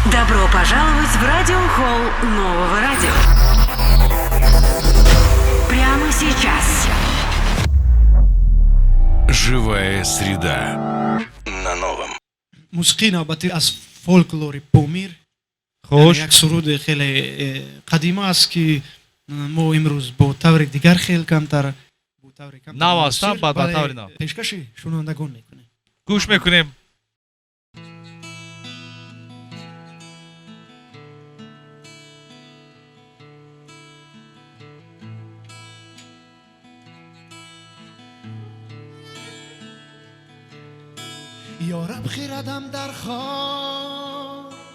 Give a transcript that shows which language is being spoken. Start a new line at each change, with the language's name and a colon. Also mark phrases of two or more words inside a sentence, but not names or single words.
Russian: Добро пожаловать в радиохолл нового радио. Прямо сейчас. Живая среда на новом.
Persian: موسیقی نوبتی از فولکلور پومیر خوش. یک سرود خیلی قدیمی است که ما امروز با طور دیگر خیلی کمتر نواسته بعد با طور نو پیشکش شنوندگان میکنیم. گوش میکنیم. یارب خیردم در خواب